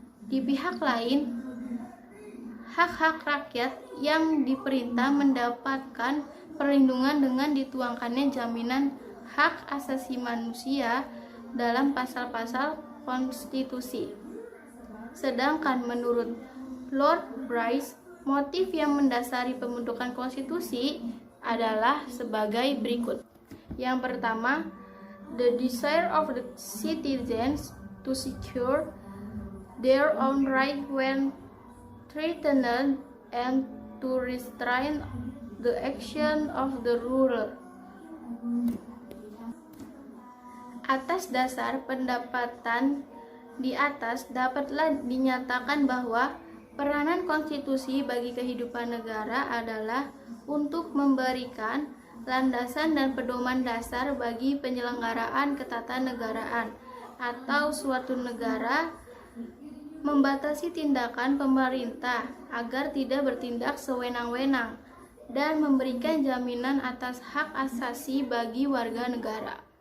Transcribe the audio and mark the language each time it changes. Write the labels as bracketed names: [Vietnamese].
[Indonesian] Di pihak lain, hak-hak rakyat yang diperintah mendapatkan perlindungan dengan dituangkannya jaminan hak asasi manusia dalam pasal-pasal konstitusi. Sedangkan menurut Lord Bryce, motif yang mendasari pembentukan konstitusi adalah sebagai berikut. Yang pertama, [English] the desire of the citizens to secure their own right when threatened and to restrain the action of the ruler. [Indonesian] Atas dasar pendapatan di atas dapatlah dinyatakan bahwa peranan konstitusi bagi kehidupan negara adalah untuk memberikan landasan dan pedoman dasar bagi penyelenggaraan ketatanegaraan atau suatu negara, membatasi tindakan pemerintah agar tidak bertindak sewenang-wenang, dan memberikan jaminan atas hak asasi bagi warga negara.